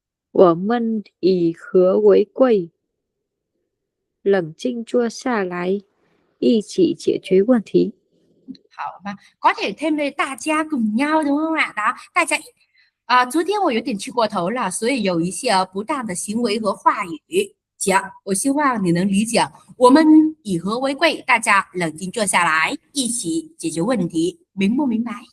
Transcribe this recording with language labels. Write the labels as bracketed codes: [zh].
[zh] 我们以和为贵，冷静坐下来，一起解决问题。好吧， [vi] có thể thêm về 大家 cùng nhau đúng không ạ? Đó, [zh] 大家昨天我有点气过头了，所以有一些不当的行为和话语讲，我希望你能理解。我们以和为贵，大家冷静坐下来，一起解决问题，明不明白？